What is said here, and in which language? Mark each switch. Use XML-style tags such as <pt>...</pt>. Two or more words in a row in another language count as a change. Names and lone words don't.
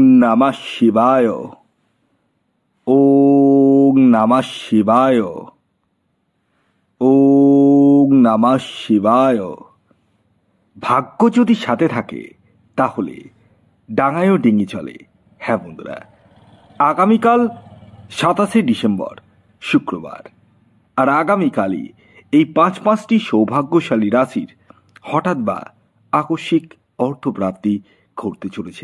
<sa>নমঃ শিবায়। ওং নমঃ শিবায়। ওং নমঃ শিবায়।</sa> <bn>ভাগ্য যদি সাথে থাকে তাহলে ডাঙায়ও ডিঙি চলে। হ্যাঁ বন্ধুরা, আগামীকাল 27শে ডিসেম্বর শুক্রবার, আর আগামীকালই এই পাঁচটি সৌভাগ্যশালী রাশির হঠাৎ বা আকস্মিক অর্থপ্রাপ্তি ঘটতে চলেছে।</bn>